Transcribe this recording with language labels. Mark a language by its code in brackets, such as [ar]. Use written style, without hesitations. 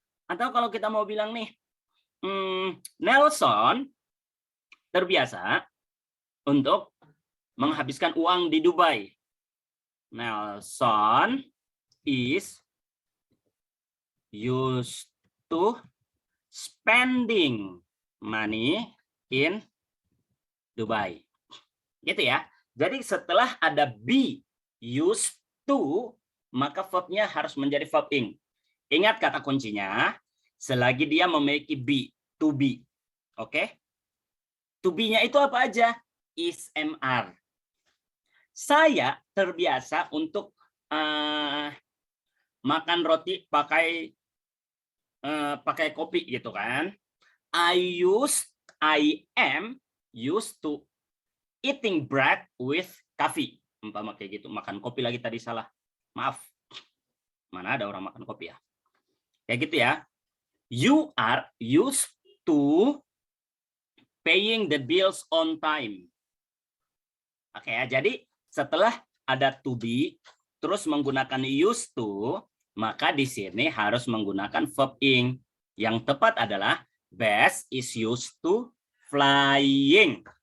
[id] Atau kalau kita mau bilang nih, Nelson terbiasa untuk menghabiskan uang di Dubai. [en] Nelson is used to spending money in Dubai. [id] Gitu ya. Jadi setelah ada be used to, maka verbnya harus menjadi verb ing. Ingat kata kuncinya, selagi dia memiliki be, to be. Oke? To be-nya itu apa aja? Is, am, are. Saya terbiasa untuk makan roti pakai kopi gitu kan. [en] I am used to eating bread with coffee. [id] Umpama kayak gitu. Makan kopi lagi tadi salah. Maaf. Mana ada orang makan kopi ya? Kayak gitu ya. [en] You are used to paying the bills on time. [id] Oke ya, jadi setelah ada to be, terus menggunakan used to, maka di sini harus menggunakan verb ing. Yang tepat adalah [en] Bess is used to flying.